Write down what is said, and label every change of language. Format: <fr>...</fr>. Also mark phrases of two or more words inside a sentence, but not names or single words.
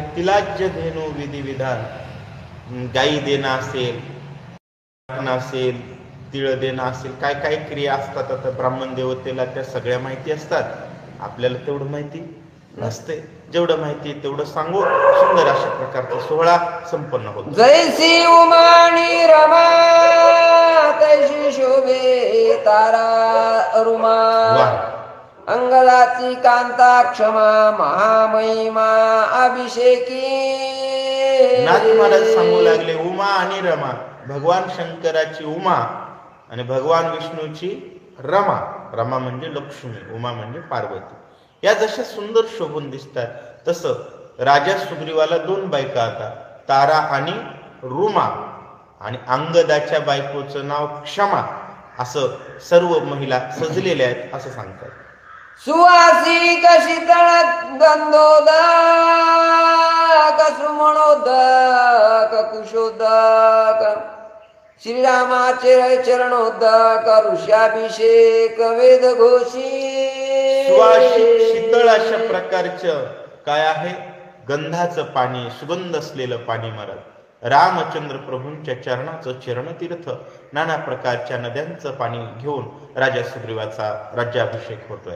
<mr>तिलाज्य धेनू विधी विधान, गाई देणं असेल, तिळ देणं असेल, काय काय क्रिया असतात आता ब्राह्मण देवतेला, त्या सगळ्या माहिती असतात. आपल्याला तेवढं माहिती नसते. जेवढं माहिती तेवढं सांगू. सुंदर अशा प्रकारचा सोहळा संपन्न होतो. जैसी उमानी रमा तैशी शोभे तारा रुमा. अंगदाची कांता क्षमा महामहिमा अभिषेकी. नाथ महाराज सांगू लागले, उमा आणि रमा, भगवान शंकराची उमा आणि भगवान विष्णूची रमा. रमा म्हणजे लक्ष्मी, उमा म्हणजे पार्वती. या जशा सुंदर शोभून दिसतात, तसं राजा सुग्रीवाला 2 बायका आता, तारा आणि रुमा. आणि अंगदाच्या बायकोचं नाव क्षमा असं सर्व महिला सजलेल्या आहेत असं सांगतात. सुवासिक शीतळ गंधोदक सुमणोदक कुशोदक श्रीरामाचे चरणोदक ऋषाभिषेक वेदघोषी सुवासिक शीतळ अशा प्रकारचं काय आहे, गंधाचं पाणी, सुगंध असलेलं पाणी मारत रामचंद्र प्रभूंच्या चरणाचं चरणतीर्थ, नाना प्रकारच्या नद्यांचं पाणी घेऊन राजा सुग्रीवाचा राज्याभिषेक होतोय.</mr>